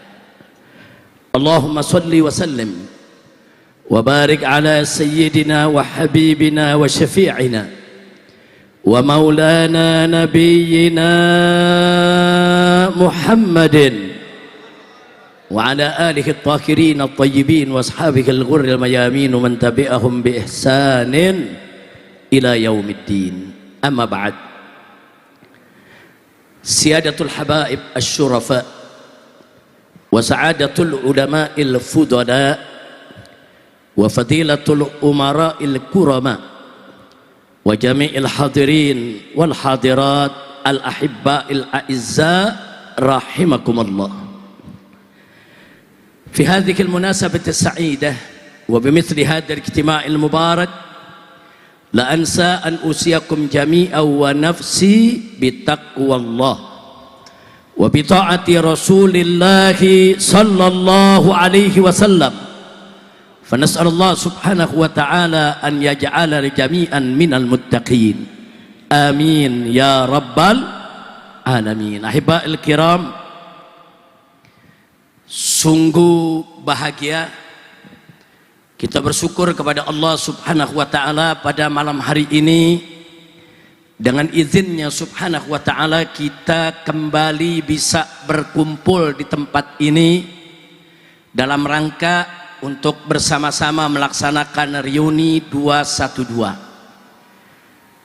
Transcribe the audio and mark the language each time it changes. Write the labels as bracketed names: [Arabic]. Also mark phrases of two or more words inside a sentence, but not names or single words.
[Arabic] اللهم صل وسلم وبارك على سيدنا وحبيبنا وشفيعنا ومولانا نبينا محمد وعلى آله الطاهرين الطيبين وأصحابه الغر الميامين ومن تبعهم بإحسان إلى يوم الدين. أما بعد. سادة الحبائب الشرفاء وسعادة العلماء الفضلاء وفضيلة الأمراء الكرماء وجميع الحاضرين والحاضرات الأحباء الأعزاء رحمكم الله. في هذه المناسبة السعيدة وبمثل هذا الاجتماع المبارك لا أنسى أن أوصيكم جميعا ونفسي بتقوى الله وبطاعة رسول الله صلى الله عليه وسلم. فنسأل الله سبحانه وتعالى أن يجعل جميعا من المتقين. آمين يا رب العالمين. أحبائي الكرام, [Indonesian] sungguh bahagia kita bersyukur kepada Allah [Arabic] سبحانه وتعالى [Indonesian] pada malam hari ini. Dengan izinnya [Arabic] سبحانه وتعالى [Indonesian] kita kembali bisa berkumpul di tempat ini dalam rangka untuk bersama-sama melaksanakan reuni 212.